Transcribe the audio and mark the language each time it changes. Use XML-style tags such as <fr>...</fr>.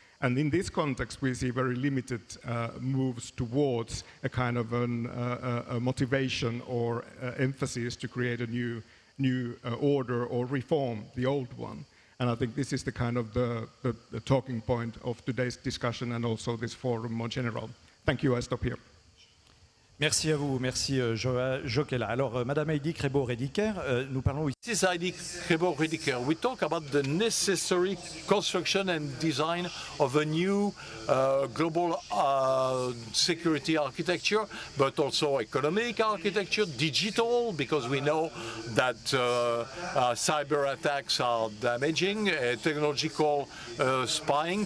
<en>And in this context, we see very limited moves towards a kind of a motivation or emphasis to create a new order or reform the old one. And I think this is the kind of the talking point of today's discussion and also this forum more general. Thank you, I stop here.</en> <fr>Merci à vous, merci JOKELA. Alors, Madame Heidi CREBO-REDIKER, nous parlons ici.</fr> <en>This is Heidi CREBO-REDIKER. We talk about the necessary construction and design of a new global security architecture, but also economic architecture, digital, because we know that cyber attacks are damaging, technological spying.</en>